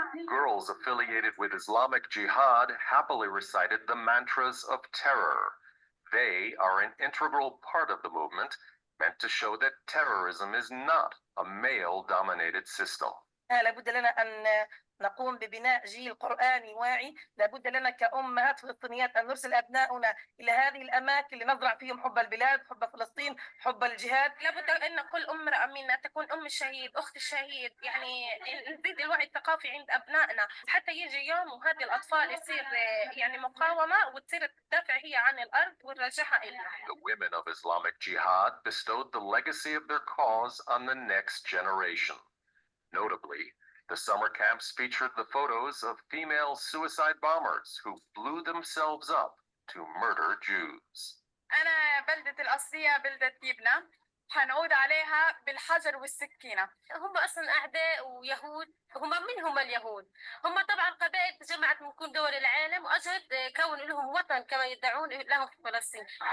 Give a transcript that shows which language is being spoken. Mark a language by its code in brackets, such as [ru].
[en] Girls affiliated with Islamic Jihad happily recited the mantras of terror. They are an integral part of the movement, meant to show that terrorism is not a male-dominated system. [ar] لابد لنا ان نقوم ببناء جيل قرآني واعي. لابد لنا كأمهات فلسطينيات أن نرسل أبناؤنا إلى هذه الأماكن لنزرع فيهم حب البلاد، حب فلسطين، حب الجهاد. لابد أن كل امرأة منا تكون أم الشهيد، أخت الشهيد، يعني نزيد الوعي الثقافي عند أبنائنا حتى يجي يوم وهذه الأطفال يصير يعني مقاومة وتصير تدافع هي عن الأرض ونرجعها إلها. [en] The women of Islamic Jihad bestowed the legacy of their cause on the next generation. Notably, the summer camps featured the photos of female suicide bombers who blew themselves up to murder Jews. [ar] أنا بلدة الأصلية بلدة يبنى، حنعود عليها بالحجر والسكينة. هم أصلا أعداء ويهود. هم من هم اليهود؟ هم طبعا قبائل تجمعت من كل دول العالم وأجد كونوا لهم وطن كما يدعون لهم في فلسطين.